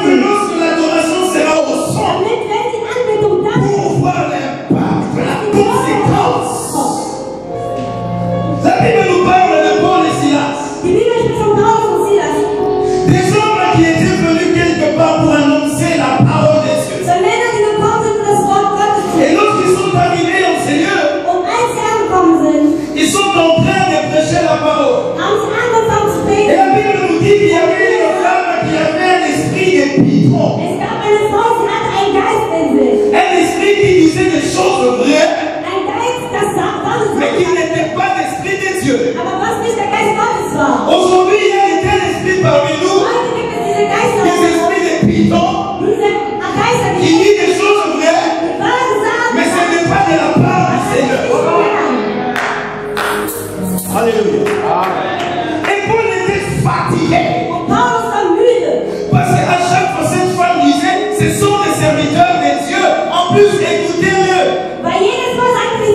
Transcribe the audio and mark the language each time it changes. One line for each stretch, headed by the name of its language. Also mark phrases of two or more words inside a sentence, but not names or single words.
German: anbeten,
French: lorsque l'adoration sera au centre,
German: damit, wenn die Anbetung da ist,
French: pour voir l'impact, la conséquence. La Bible nous parle de Paul et Silas.
German: die Bibel spricht von Paulus und Silas.
French: Des hommes qui étaient venus quelque part pour annoncer la parole de Dieu.
German: Zwei Männer, die gekommen sind, um das Wort Gottes zu
French: Et lorsqu'ils sont arrivés en ces lieux,
German: und als sie angekommen sind,
French: ils sont en train de prêcher la parole.
German: haben sie angefangen zu
French: Et
German: beten.
French: la Bible nous dit qu'il y avait une femme qui avait un esprit de pitron.
German: Es gab eine Frau, sie hatte einen Geist in sich.
French: Un esprit qui disait des choses vraies,
German: Ein Geist, das wahre
French: mais qui
German: Sachen,
French: n'était pas l'esprit de Dieu.
German: aber was nicht der Geist Gottes war.
French: Aujourd'hui, il y a un tel esprit parmi nous,
German: Heute gibt es diese Geister,
French: des esprits de pitron,
German: diese Geister,
French: qui
German: die
French: dit des choses vraies,
German: wahre Sachen
French: mais ce n'est pas de la part du Seigneur. Alléluia. Et Paul était fatigué.
German: Und Paulus war müde.
French: Parce qu'à chaque fois, cette femme disait, ce sont des serviteurs de Dieu. En plus, écoutez-le.
German: Weil jedes Mal sagt